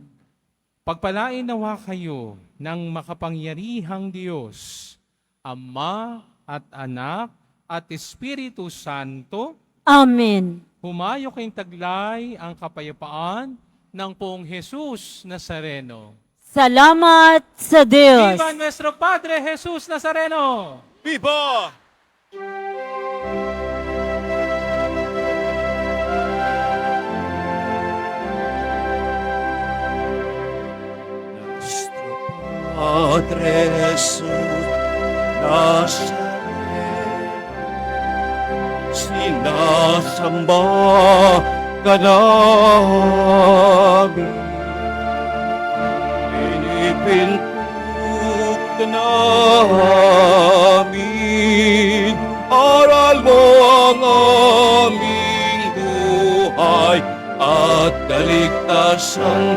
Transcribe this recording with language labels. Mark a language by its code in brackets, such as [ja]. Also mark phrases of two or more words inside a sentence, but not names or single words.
[tl] Pagpalain nawa kayo ng makapangyarihang Diyos, Ama at Anak at Espiritu Santo. Amen. Humayo kayong taglay ang kapayapaan ng poong Jesus Nazareno. Salamat sa Diyos. [es] Viva nuestro Padre Jesus Nazareno! Viva! Nuestro Padre Jesús Nazaret, [tl] sinasamba ka namin. Pinipintuk ka namin, aral mo ang aming buhay at kaligtasan.